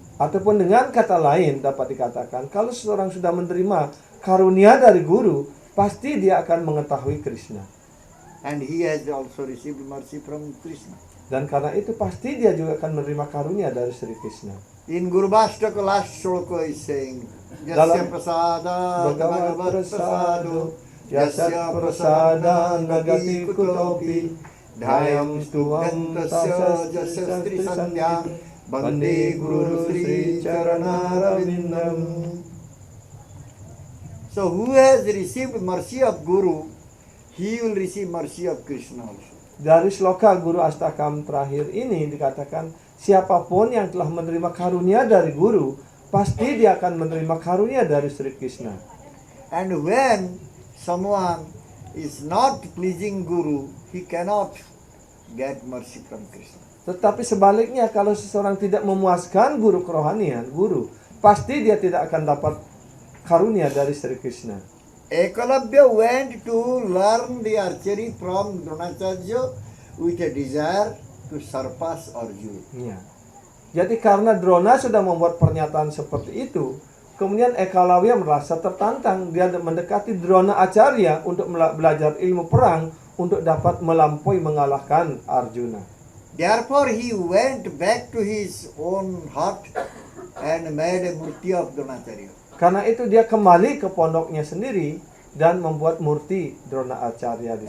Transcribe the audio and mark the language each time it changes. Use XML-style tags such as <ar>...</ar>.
<id>Ataupun dengan kata lain dapat dikatakan, kalau seseorang sudah menerima karunia dari Guru, pasti dia akan mengetahui Krishna.</id> <en>And he has also received mercy from Krishna.</en> <id>Dan karena itu pasti dia juga akan menerima karunia dari Sri Krishna.</id> <en>In Gurubhashtaka last shloka is saying,</en> <id>Dalam</id> <sa>Yasya prasada Bhagavat prasado, Yasya prasada nagati kutopi, Dhayam stuvam tasya jasya stri sandhyam, Bande Guru Sri Charanarvindam.</sa> <en>So who has received mercy of Guru, he will receive mercy of Krishna also.</en> <id>Dari sloka Guru Astakam terakhir ini dikatakan, siapapun yang telah menerima karunia dari Guru, pasti dia akan menerima karunia dari Sri Krishna.</id> <en>And when someone is not pleasing Guru, he cannot get mercy from Krishna.</en> <id>Tetapi sebaliknya, kalau seseorang tidak memuaskan guru kerohanian, guru, pasti dia tidak akan dapat karunia dari Sri Krishna.</id> <en>Eklavya went to learn the archery from Dronacharya with a desire to surpass Arjuna.</en> <id>Ya. Jadi karena Drona sudah membuat pernyataan seperti itu, kemudian Eklavya merasa tertantang. Dia mendekati Drona Acharya untuk belajar ilmu perang untuk dapat melampaui mengalahkan Arjuna.</id> <en>Therefore he went back to his own hut and made a murti of Dronacharya.</en> <id>Karena itu dia kembali ke pondoknya sendiri dan membuat murti Drona Acharya di</id>